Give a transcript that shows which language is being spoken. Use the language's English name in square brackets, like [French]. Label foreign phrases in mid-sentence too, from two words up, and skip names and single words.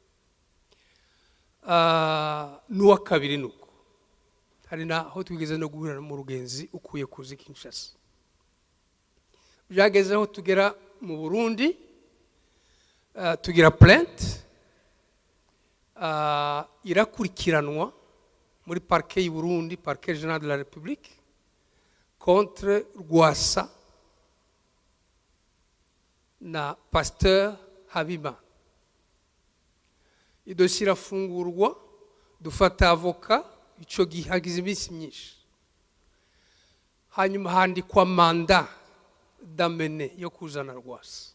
[Rundi] N'uwa kabiri nuko hari naho twigeze no guhura mu rugenzi ukuye kuzi Kinshasa. Byagezeho tugera mu Burundi, tugira plainte irakurikiranwa muri parquet y'u Burundi, [French] parquet général de la République, contre Rwasa na Pasteur Habima. [Rundi] Idosiye irafungurwa, dufata avoka, ico gihe hagize iminsi myinshi. hanyuma handikwa manda damene yo kuzana Rwasa.